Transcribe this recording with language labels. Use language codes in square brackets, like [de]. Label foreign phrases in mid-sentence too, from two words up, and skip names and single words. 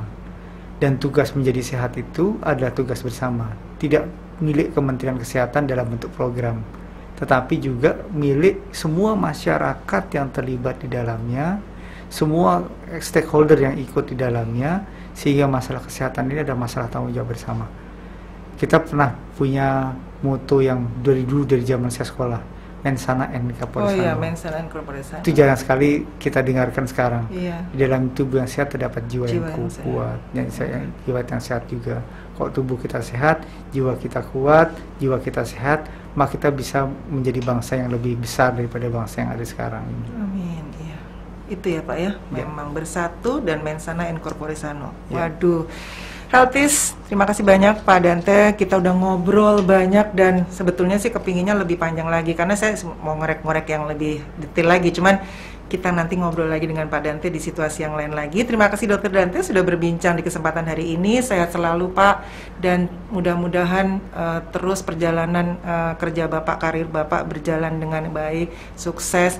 [id] Dan tugas menjadi sehat itu adalah tugas bersama, tidak milik Kementerian Kesehatan dalam bentuk program, tetapi juga milik semua masyarakat yang terlibat di dalamnya, semua stakeholder yang ikut di dalamnya, sehingga masalah kesehatan ini adalah masalah tanggung jawab bersama. Kita pernah punya moto yang dari dulu, dari zaman saya sekolah, [la] mens sana in corpore sano. [id] Oh iya, [la] mens sana in corpore sano. [id] Itu jarang sekali kita dengarkan sekarang. Iya. Di dalam tubuh yang sehat terdapat jiwa yang kuat, jiwa yang sehat juga. Kalau tubuh kita sehat, jiwa kita kuat, jiwa kita sehat, maka kita bisa menjadi bangsa yang lebih besar daripada bangsa yang ada sekarang ini. Amin. Iya. Itu ya Pak ya, memang bersatu dan [la] mens sana in corpore sano. [id] Waduh. Healthies, terima kasih banyak Pak Dante. Kita udah ngobrol banyak dan sebetulnya sih kepinginnya lebih panjang lagi karena saya mau ngorek-ngorek yang lebih detail lagi. Cuman kita nanti ngobrol lagi dengan Pak Dante di situasi yang lain lagi. Terima kasih Dr. Dante sudah berbincang di kesempatan hari ini. Sehat selalu Pak, dan mudah-mudahan terus perjalanan kerja Bapak, karir Bapak berjalan dengan baik, sukses.